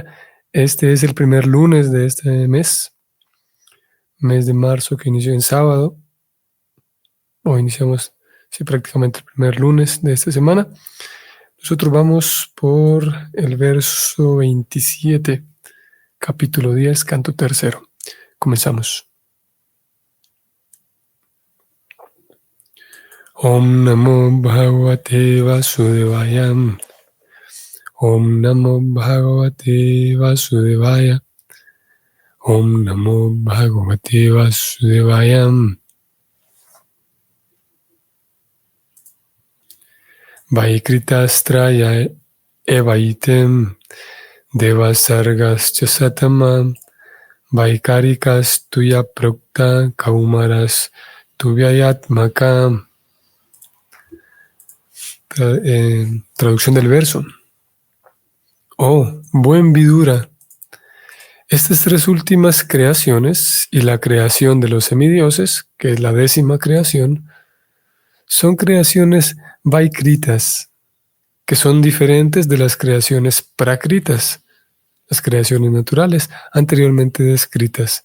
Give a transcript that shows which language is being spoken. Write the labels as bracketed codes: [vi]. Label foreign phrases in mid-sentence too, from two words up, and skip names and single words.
[es] Este es el primer lunes de este mes de marzo, que inició en sábado. Hoy iniciamos prácticamente el primer lunes de esta semana. Nosotros vamos por el verso 27, capítulo 10, canto tercero. Comenzamos. [sa] Om Namo Bhagavate Vasudevaya. Om Namo Bhagavate Vasudevaya. Om Namo Bhagavate Vasudevaya. Vaikritastraya evaitem devasargascha satama vaikarikas tuya prokta kaumaras tuvyayatmaka. [es] Traducción del verso. Oh, buen Vidura, estas tres últimas creaciones y la creación de los semidioses, que es la 10ª creación, son creaciones vaikritas, que son diferentes de las creaciones prakritas, las creaciones naturales anteriormente descritas.